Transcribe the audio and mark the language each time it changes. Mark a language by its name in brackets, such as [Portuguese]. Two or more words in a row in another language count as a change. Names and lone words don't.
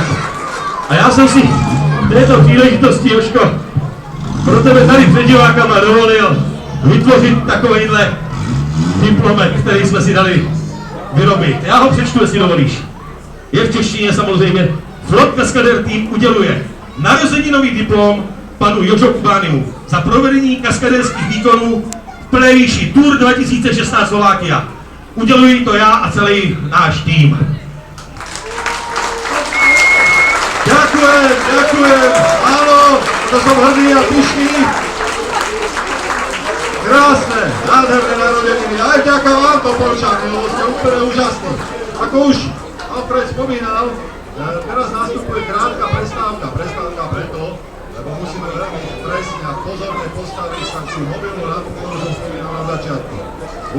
[Czech] A já jsem si v této příležitosti, Jožko, pro tebe tady před divákama dovolil vytvořit takovejhle diplomet, který jsme si dali vyrobit. Já ho přečtu, jestli dovolíš. Je v češtině samozřejmě. Flot Kaskader Team uděluje narozeninový diplom panu Jožo Kubánimu za provedení kaskaderských výkonů v plné výši Tour 2016 Slovákia. Uděluji to já a celý náš tým. [Slovak] Ďakujem, áno, to som hrdý a pyšný. Krásne, nádherné narodeniny. Aj vďaka vám to, Polčáni, lebo ste úplne úžasní. Ako už Alfred spomínal, teraz nastupuje krátka prestávka preto, lebo musíme veľmi presne a pozorne postaviť sa si mobilnú lampu, ktorú som spomínal na začiatku.